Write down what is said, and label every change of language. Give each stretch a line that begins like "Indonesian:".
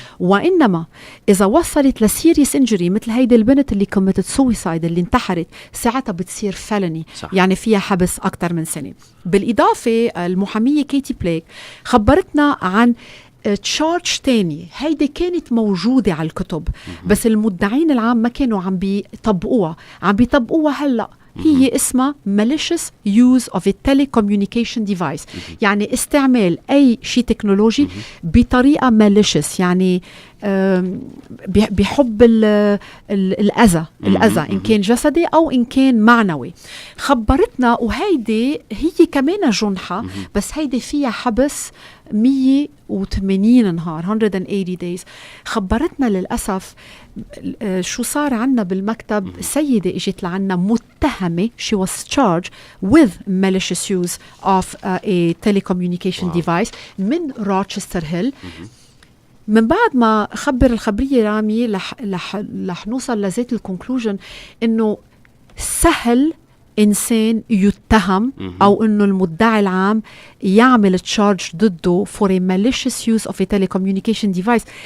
Arabic: وإنما إذا وصلت لسيريس انجري مثل هيدي البنت اللي كوميتد سويسايد اللي انتحرت، ساعتها بتصير فلني، يعني فيها حبس أكتر من سنة. بالإضافة المحامية كيتي بليك خبرتنا عن تشارج تاني. هيدي كانت موجودة على الكتب بس المدعين العام ما كانوا عم بيطبقوها هلأ. هي اسمها
English: malicious use of a telecommunication device.
Arabic: يعني استعمال أي شيء تكنولوجي بطريقة malicious، يعني بيحب الأذى إن كان جسدي أو إن كان معنوي. خبرتنا وهيدي هي كمان جنحة، بس هيدي فيها حبس 180 نهار
English: 180 days.
Arabic: خبرتنا للأسف شو صار عنا بالمكتب. سيدة اجت لعنا متهمة
English: she was charged with malicious use of a telecommunication device
Arabic: من روتشستر هيل. من بعد ما خبر الخبرية رامي رح نوصل لذات الكونكلوجن إنه سهل إنسان يتهم أو إنه المدعي العام يعمل تشارج ضده
English: for a malicious use of a telecommunication device.